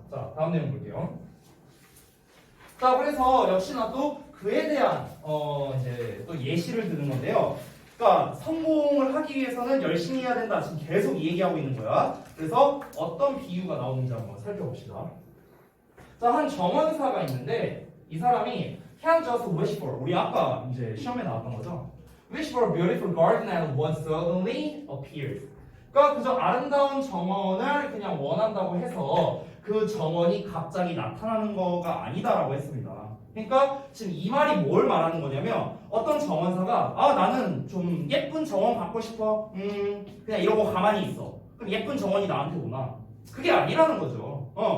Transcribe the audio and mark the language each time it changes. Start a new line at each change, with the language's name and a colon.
Korean: 자, 다음 내용 볼게요. 자, 그래서 역시나 또 그에 대한 이제 또 예시를 드는 건데요. 그러니까 성공을 하기 위해서는 열심히 해야 된다. 지금 계속 이 얘기하고 있는 거야. 그래서 어떤 비유가 나오는지 한번 살펴봅시다. 자, 한 정원사가 있는데 이 사람이
English: can't just wish for,
Korean: 우리 아까 이제 시험에 나왔던 거죠.
English: wish for a beautiful garden and one suddenly appears.
Korean: 그러니까 그저 아름다운 정원을 그냥 원한다고 해서 그 정원이 갑자기 나타나는 거가 아니다라고 했습니다. 그러니까 지금 이 말이 뭘 말하는 거냐면 어떤 정원사가 나는 좀 예쁜 정원 갖고 싶어. 그냥 이러고 가만히 있어. 그럼 예쁜 정원이 나한테 오나? 그게 아니라는 거죠.